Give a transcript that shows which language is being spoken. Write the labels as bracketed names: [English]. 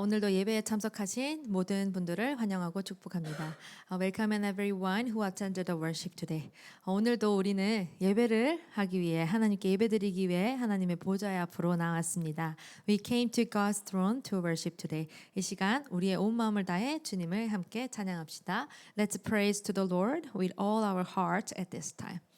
[Korean] 오늘도 예배에 참석하신 모든 분들을 환영하고 축복합니다. [English] Welcome and everyone who attended the worship today. [Korean] 오늘도 우리는 예배를 하기 위해 하나님께 예배드리기 위해 하나님의 보좌의 앞으로 나왔습니다. [English] We came to God's throne to worship today. [Korean] 이 시간 우리의 온 마음을 다해 주님을 함께 찬양합시다. [English] Let's praise to the Lord with all our heart at this time.